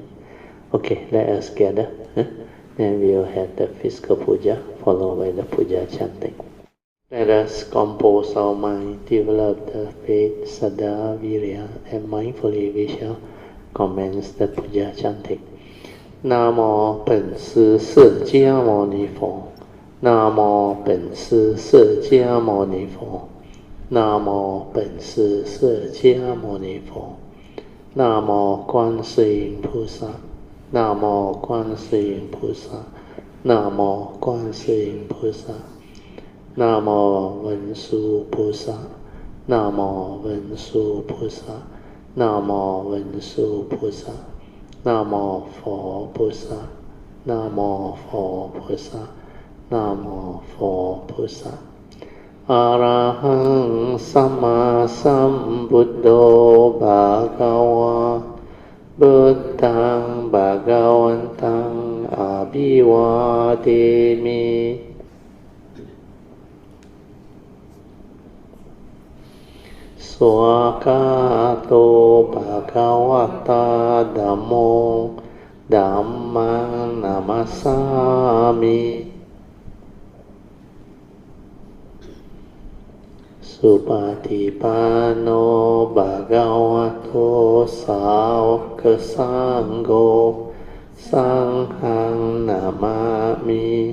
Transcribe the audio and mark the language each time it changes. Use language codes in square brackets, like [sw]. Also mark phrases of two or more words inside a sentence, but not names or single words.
[en] Okay, let us gather. Then we will have the physical puja, followed by the puja chanting. Let us compose our mind, develop the faith, saddha, virya, and mindfully we shall commence the puja chanting. [zh] Namo 本师释迦牟尼佛，Namo 本师释迦牟尼佛，Namo 本师释迦牟尼佛，Namo 观世音菩萨。Namo 观世音菩萨，南无观世音菩萨，南无文殊菩萨，南无文殊菩萨，南无文殊菩萨，南无佛菩萨，南无佛菩萨，南无佛菩萨。 [pi] อะระหังสัมมาสัมพุทโธภะคะวะพุทธังภะคะวันตังอะภิวาเทมิ สวากขาโตภะคะวะตาธัมโมธัมมังนามัสสามิสุปฏิปันโนภะคะวะโตสาวกสังโฆสังฆังนามามิ